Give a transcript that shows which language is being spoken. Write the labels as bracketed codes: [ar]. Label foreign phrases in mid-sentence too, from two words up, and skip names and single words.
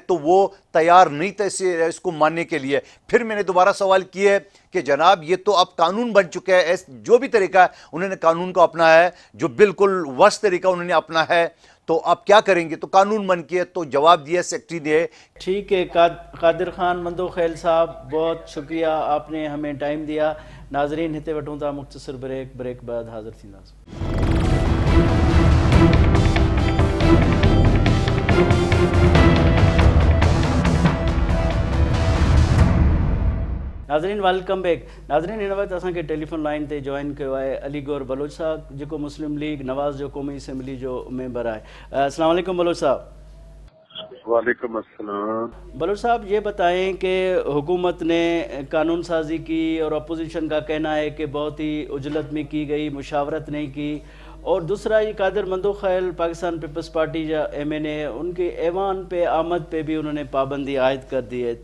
[ur] تو وہ تیار نہیں تھا اس کو ماننے کے لیے۔ پھر میں نے دوبارہ سوال کیا کہ جناب یہ تو اب قانون بن چکا ہے، جو بھی طریقہ ہے انہوں نے قانون کو اپنایا ہے، جو بالکل ورسٹ طریقہ انہوں نے اپنا ہے، تو آپ کیا کریں گے? تو قانون بن کے تو جواب دیا سیکرٹری نے. ٹھیک ہے قادر خان مندوخیل صاحب، بہت شکریہ، آپ نے ہمیں ٹائم دیا. [sd] नाजरीन हिते वठूं था मुख्तसर ब्रेक बाद हाज़िर थींदासीं। [en] नाज़रीन welcome back. [sd] नाज़रीन हिन वक्त असांखे [en] telephone line [sd] ते जॉइन कयो आहे अली गौर बलोच साहब, जेको मुस्लिम लीग नवाज़ जो क़ौमी असम्बली जो मेंबर आहे। [ar] السلام علیکم [ur] بلوچ صاحب. [ar] وعلیکم السلام. [ur] بلوچ صاحب یہ بتائیں کہ حکومت نے قانون سازی کی اور اپوزیشن کا کہنا ہے کہ بہت ہی عجلت میں کی گئی، مشاورت نہیں کی، اور دوسرا یہ قادر مندوخیل پاکستان پیپلز پارٹی یا MNA ان کے ایوان پے آمد پے بھی انہوں نے پابندی عائد کر دی ہے.